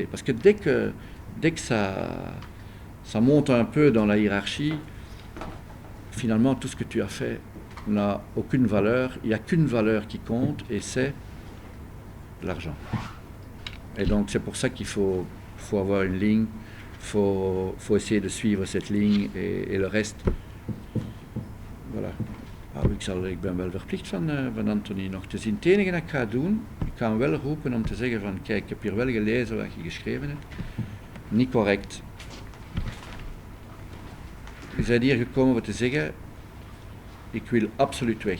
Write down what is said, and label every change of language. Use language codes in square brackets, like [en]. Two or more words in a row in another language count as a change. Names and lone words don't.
[fr] Parce que dès que ça monte un peu dans la hiérarchie, finalement, tout ce que tu as fait n'a aucune valeur. Il n'y a qu'une valeur qui compte, et c'est l'argent. Et donc, c'est pour ça qu'il faut avoir une ligne, faut essayer de suivre cette ligne, et le reste, voilà. [nl] Ik ben wel verplicht van Anthony nog te zien. Het enige dat ik ga doen, ik ga hem wel roepen om te zeggen van, kijk, ik heb hier wel gelezen wat je geschreven hebt. Niet correct. Je bent hier gekomen om te zeggen, ik wil absoluut weg.